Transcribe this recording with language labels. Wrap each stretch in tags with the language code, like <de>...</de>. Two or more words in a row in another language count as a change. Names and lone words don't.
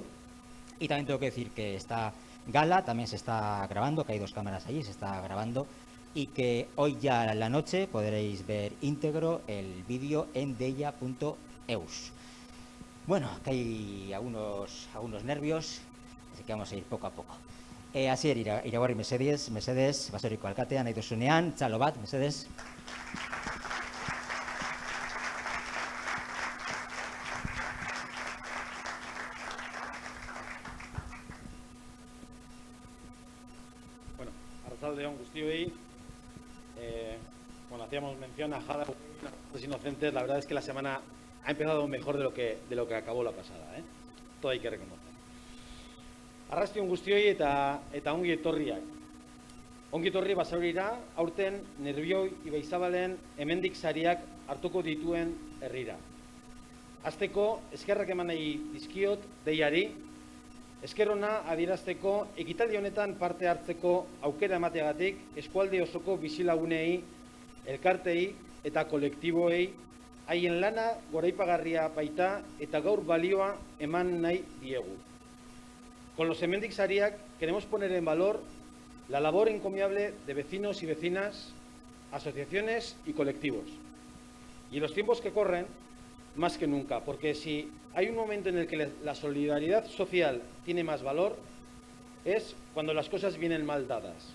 <es>Y también tengo que decir que esta gala también se está grabando, que hay 2 cámaras allí, se está grabando. Y que hoy ya en la noche podréis ver íntegro el vídeo en deia.eus. Bueno, que hay algunos nervios, así que vamos a ir poco a poco.</es> <eu>Asier Iragorri mesedez, baserriko alkatea nahi duzunean, txalo bat, mesedez. Bueno, arratsaldeon guztioi.</eu> <es>Bueno, hacíamos mención a Halloween, a los inocentes. La verdad es que la semana ha empezado mejor de lo que acabó la pasada, ¿eh? Todo hay que reconocer.</es> <eu>Arrastion guztioi eta ongi etorriak. Ongi etorri Basaurira, aurten Nerbioi Ibaizabalen hemendik sariak hartuko dituen herrira. Hasteko eskerrak eman nahi dizkiot deiari, esker ona adierazteko ekitaldi honetan parte hartzeko aukera emateagatik eskualde osoko bizilagunei, elkartei eta kolektiboei haien lana goraipagarria baita eta gaur balioa eman nahi diegu.</eu> <es>Con los hemendik sariak queremos poner en valor la labor encomiable de vecinos y vecinas, asociaciones y colectivos. Y en los tiempos que corren, más que nunca, porque si hay un momento en el que la solidaridad social tiene más valor, es cuando las cosas vienen mal dadas.</es>